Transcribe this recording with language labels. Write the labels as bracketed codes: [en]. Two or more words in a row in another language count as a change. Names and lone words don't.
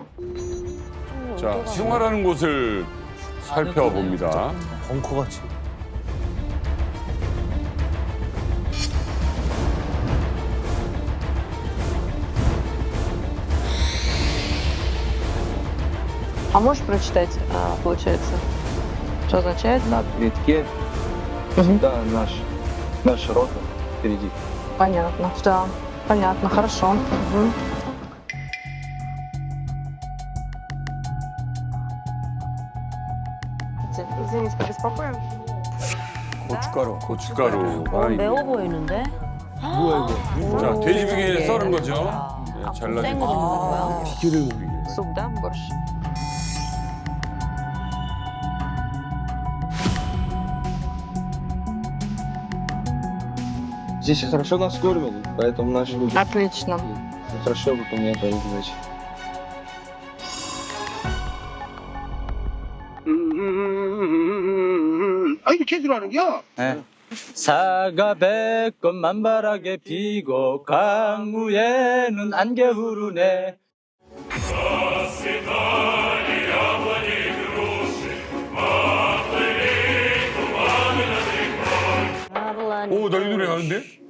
[ko] 자, 생활하는 곳을 살펴봅니다. 벙커같이. [ru] А можешь прочитать, получается, что означает? На плитке всегда наша рота впереди. Понятно, да, понятно, хорошо. Мгм. Извините, побеспокоим. [ko] 고춧가루. 고춧가루가 매워 보이는데? 자, 돼지비계에 썰은 거죠. 네, 아, 잘라진 생거 거. 넣는 거야? [ru] Суп, да, борщ? Здесь хорошо нас кормят, поэтому наши люди Отлично. хорошо выполняют свои задачи. [ko] 아, 이거 제대로 하는 겨? 사과 백꽃 만발하게 피고 강무에는 안개 흐르네. 오, 나 이 노래 아는데?